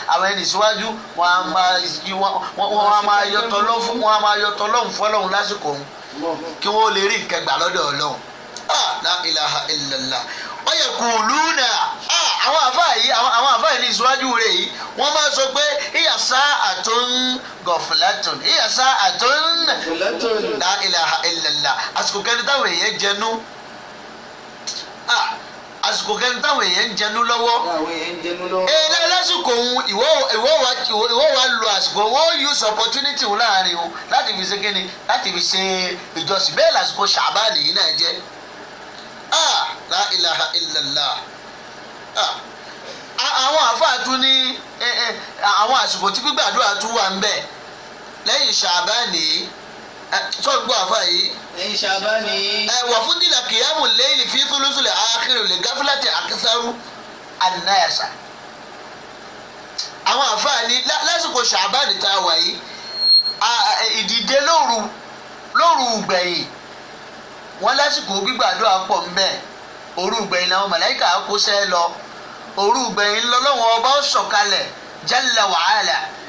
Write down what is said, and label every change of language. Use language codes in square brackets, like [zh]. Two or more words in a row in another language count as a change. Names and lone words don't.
[yo] Àwọn ẹni síwájú, wọ́n á máa yí, wọ́n, wọ́n, wọ́n á máa yọ tọlọ́ fún, wọ́n á máa yọ tọlọ́hun fọ́lọ́hun lásìkò òun. Kí wọ́n lè rí nǹkan gbà lọ́dọ̀ Ọlọ́run. Ah, [ar] لا إله إلا الله ويقولون, [yo] ah, àwọn àfáà yìí, àwọn, àwọn àfáà yìí ní ìṣíwájú rẹ̀ yìí, wọ́n máa sọ pé, [ar] "هي ساعة غفلة هي ساعة غفلة. لا إله إلا الله. [yo] Àsìkò kẹrin táwọn èèyàn jẹnu. Ah, àsìkò kẹrin táwọn èèyàn ń jẹnu lọ́wọ́. Àwọn èèyàn ń jẹnu lọ́wọ́. Ẹ, lá-, lásìkò òun, ìwọ, ìwọ wa, ìwọ, ìwọ wa lo àsìkò, ìwọ [en] use opportunity [yo] òun láàrin òun láti fi ṣe kíni? Láti fi ṣe ìjọsìn. Bẹ́ẹ̀ lásìkò Ṣàbáànì yìí náà jẹ́. [ar] Ah, لا إله إلا الله. [yo] Ah, a-, àwọn àfáà tún ní, eh, eh, àwọn àsìkò tí gbígbàdúrà tún wà ń bẹ̀ lẹ́yìn Ṣàbáànì yìí. [ar] Eh, [yo] sọ ń gbọ́ àfáà yìí? Lẹ́yìn Ṣàbáànì yìí. [ar] Eh, وفضل قيام الليل في الثلث الأخير لغفلة أكثر الناس. [yo] Àwọn àfáà ní lá-, lásìkò Ṣàbáànì tá a wà yìí, a, a, ìdìde lóru, lóru gbẹ̀yìn, wọ́n lásìkò gbígbàdúrà pọ̀ ńbẹ̀. Òru gbẹ̀yìn làwọn màláíkà á kó sẹ́ lọ. Òru gbẹ̀yìn lọ́lọ́run ọba ó sọ̀kalẹ̀, [ar] جل وعلا.